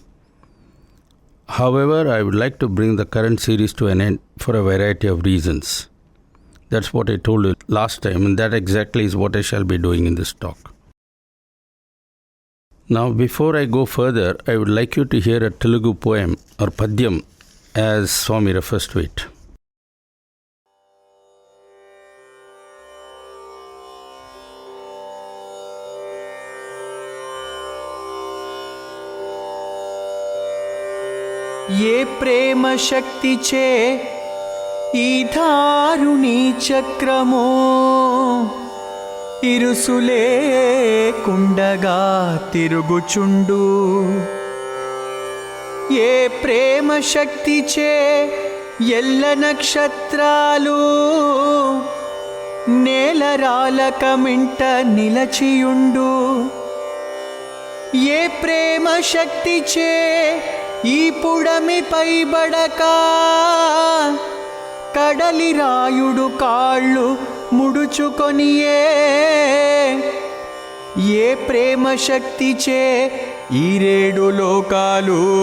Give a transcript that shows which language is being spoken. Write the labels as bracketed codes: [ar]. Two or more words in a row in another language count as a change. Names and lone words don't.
[en] However, I would like to bring the current series to an end for a variety of reasons. That's what I told you last time, and that exactly is what I shall be doing in this talk. Now, before I go further, I would like you to hear a Telugu poem, or padyam, as Swami refers to it. [te] ఏ ప్రేమ శక్తి చే ఈ ధారుణీ చక్రము ఇరుసులే కుండగా తిరుగుచుండు ఏ ప్రేమ శక్తి చే ఎల్ల నక్షత్రాలు నేలరాలకమింట నిలచియుండు ఏ ప్రేమ శక్తి చే ఈ పుడమి పైబడక కడలి రాయుడు కాళ్ళు ముడుచుకొనియే ఏ ప్రేమ శక్తి చే ఈ రేడు లోకాలు